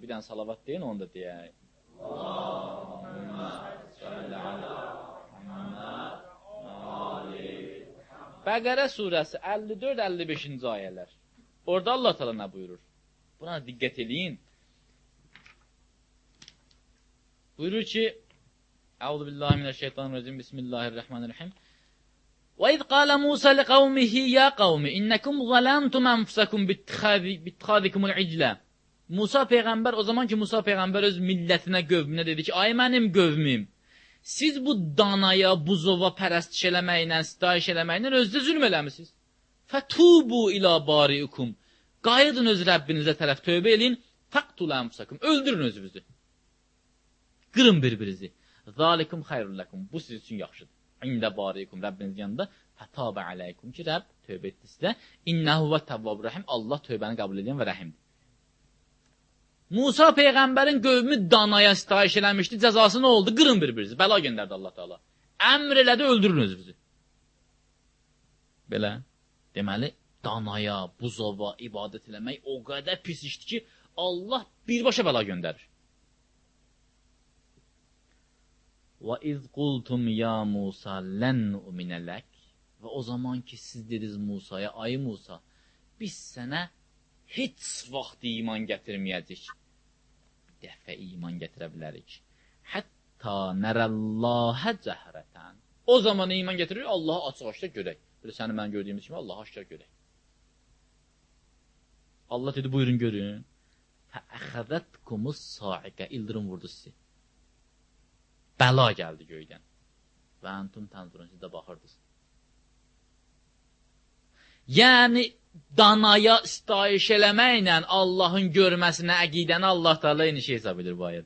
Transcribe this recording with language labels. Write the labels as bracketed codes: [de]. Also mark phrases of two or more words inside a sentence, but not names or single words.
[az] Bir dənə salavat deyin, onu da deyək. [ar] اللهم صل على محمد وآل محمد. [az] Bəqərə surəsi 54-55-ci ayələr. Orada Allah Teala nə buyurur? Buna diqqət eləyin. Buyurur ki, [ar] أعوذ بالله من الشيطان الرجيم، بسم الله الرحمن الرحيم. وَإِذْ قَالَ مُوسَى لِقَوْمِهِ يَا قَوْمِ إِنَّكُمْ ظَلَمْتُمْ أَنفُسَكُمْ بِاتِّخَاذِكُمُ الْعِجْلَ. [az] Musa Peyğəmbər, o zaman ki Musa Peyğəmbər öz millətinə, qövmünə dedi ki, ay mənim qövmüm, siz bu danaya, buzova pərəstiş eləməklə, sitayiş eləməklə özdə zülm eləmişsiniz. [ar] فَتُوبُوا إِلَى بَارِئِكُمْ. [az] Qayıdın öz Rəbbinizə tərəf tövbə eləyin. [ar] فَقْتُلَ أَنفُسَكُمْ. [az] Öldürün özünüzü. Qırın bir-birinizi. [ar] ذَلِكُمْ خَيْرٌ لَكُمْ. [az] Bu siz üçün yaxşıdır. [ar] عند بارئكم, [az] Rəbbinizin yanında [ar] فتاب عليكم [az] ki, Rəbb tövbə etdi sizə. [ar] إنه هو تواب رحيم. [az] Allah tövbəni qəbul edən və rəhimdir. Musa Peyğəmbərin qövmü danaya sitayiş eləmişdi. Cəzası nə oldu? Qırın bir-birinizi. Bəla göndərdi Allah Teala. Əmr elədi, öldürün özünüzü. Belə. Deməli, danaya, buzova ibadət eləmək o qədər pis işdir ki, Allah birbaşa bəla göndərir. [ar] وَإِذْ قُلْتُمْ يَا مُوسَى لَنْ نُؤْمِنَ لَكَ. [az] Və o zaman ki siz dediniz Musaya, ay Musa, biz sənə heç vaxt iman gətirməyəcək. Bir dəfə iman gətirə bilərik. Hətta [ar] نرى الله جهرة. [az] O zaman iman gətirir, Allahı açıq-aşkar görək. Belə səni mən gördüyümüz kimi Allahı aşkar görək. Allah dedi, buyurun görün. [ar] فَأَخَذَتْكُمُ الصَّاعِقَ. [az] İldırım vurdu sizi. Bəla gəldi göydən. [ar] وأنتم تنظرون, [az] siz də baxırdınız. Yəni, danaya istayiş eləməklə Allahın görməsinə, əqidəni Allah Teala eyni şey hesab edir bu ayədə.